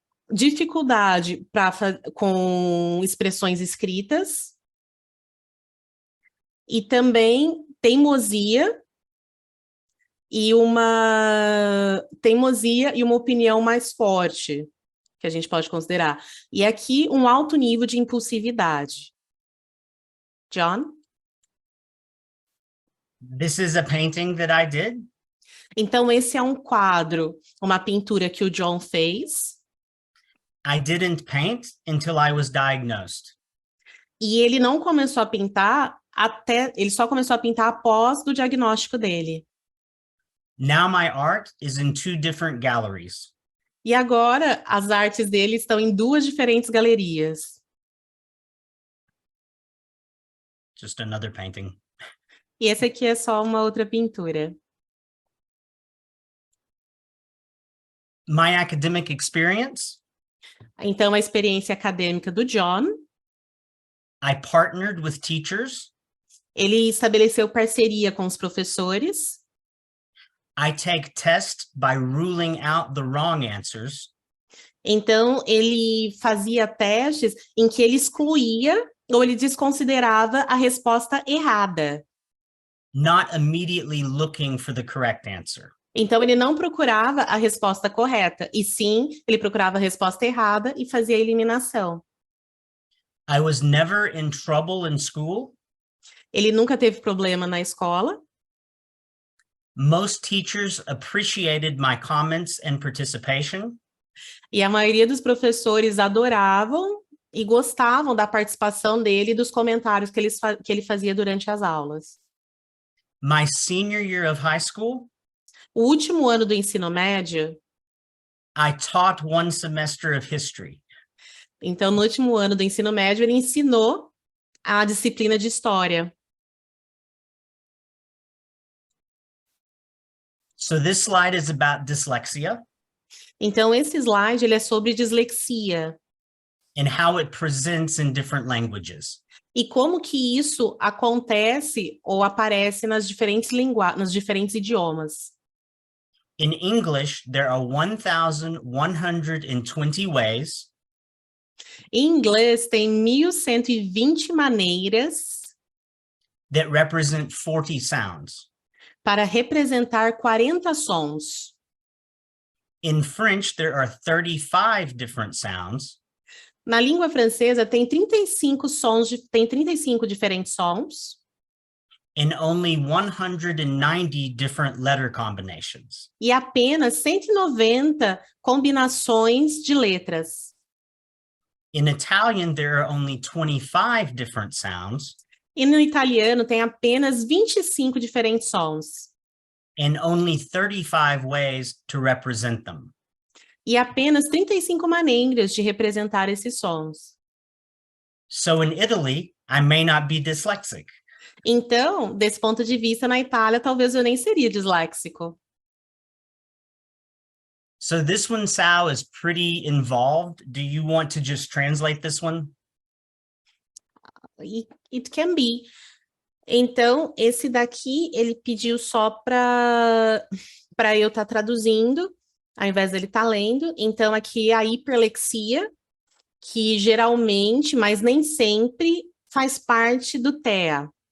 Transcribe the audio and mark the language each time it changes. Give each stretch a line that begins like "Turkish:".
Portuguese: Dificuldade com expressões escritas e também teimosia e uma opinião mais forte, que a gente pode considerar. E aqui um alto nível de impulsividade. John?
English: This is a painting that I did.
Portuguese: Então, esse é um quadro, uma pintura que o John fez,
English: I didn't paint until I was diagnosed.
Portuguese: e ele não começou a pintar ele só começou a pintar após o diagnóstico dele.
English: Now my art is in 2 different galleries.
Portuguese: E agora, as artes dele estão em 2 diferentes galerias.
English: Just another painting.
Portuguese: E esse aqui é só uma outra pintura.
English: My academic experience,
Portuguese: Então, a experiência acadêmica do John,
English: I partnered with teachers.
Portuguese: ele estabeleceu parceria com os professores.
English: I take tests by ruling out the wrong answers.
Portuguese: Então, ele fazia testes em que ele excluía ou ele desconsiderava a resposta errada.
English: Not immediately looking for the correct answer.
Portuguese: Então, ele não procurava a resposta correta, e sim, ele procurava a resposta errada e fazia a eliminação.
English: I was never in trouble in school.
Portuguese: Ele nunca teve problema na escola.
English: Most teachers appreciated my comments and participation.
Portuguese: E a maioria dos professores adoravam e gostavam da participação dele e dos comentários que ele fazia durante as aulas.
English: My senior year of high school,
Portuguese: O último ano do ensino médio,
English: I taught 1 semester of history.
Portuguese: então no último ano do ensino médio, ele ensinou a disciplina de história.
English: So this slide is about dyslexia
Portuguese: Então esse slide ele é sobre dislexia
English: and how it presents in different languages.
Portuguese: e como que isso acontece ou aparece nas nos diferentes idiomas.
English: In English, there are 1,120 ways
Portuguese: Em inglês tem 1.120 maneiras
English: that represent 40 sounds.
Portuguese: para representar 40 sons.
English: In French, there are 35 different sounds.
Portuguese: Na língua francesa tem 35 diferentes sons
English: And only 190 different letter combinations.
Portuguese: e apenas 190 combinações de letras.
English: In Italian, there are only 25 different sounds
Portuguese: E no italiano tem apenas 25 diferentes sons
English: and only 35 ways to represent them.
Portuguese: e apenas 35 maneiras de representar esses sons.
English: So in Italy, I may not be dyslexic.
Portuguese: Então, desse ponto de vista, na Itália, talvez eu nem seria disléxico.
English: So this one, Sal, is pretty involved. Do you want to just translate this one? It can be.
Portuguese: Então, esse daqui, ele pediu só para eu estar traduzindo, ao invés dele estar lendo. Então, aqui é a hiperlexia, que geralmente, mas nem sempre, faz parte do TEA.